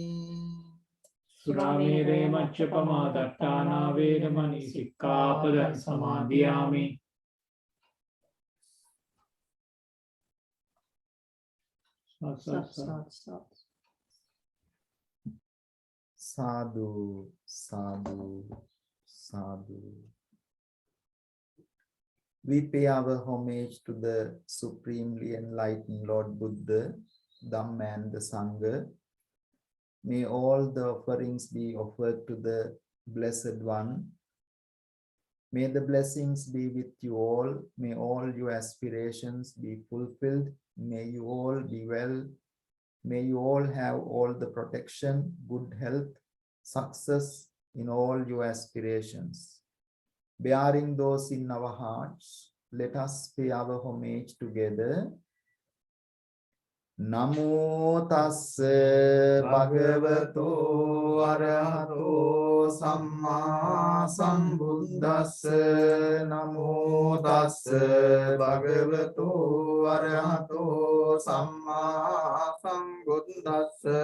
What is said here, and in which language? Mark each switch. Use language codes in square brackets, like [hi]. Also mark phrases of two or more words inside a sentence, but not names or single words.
[pi] Suramere majjapamādaṭṭhānā veramani sikkhapadang samadhiyami. Sadhu, sadhu, sadhu. [en] We pay our homage to the supremely enlightened Lord Buddha, Dhamma and the Sangha. May all the offerings be offered to the Blessed One. May the blessings be with you all. May all your aspirations be fulfilled. May you all be well. May you all have all the protection, good health, success in all your aspirations. Bearing those in our hearts, let us pay our homage together [pi] Namo tassa bhagavato arahato samma sambuddhassa. Namo tassa bhagavato arahato samma sambuddhassa.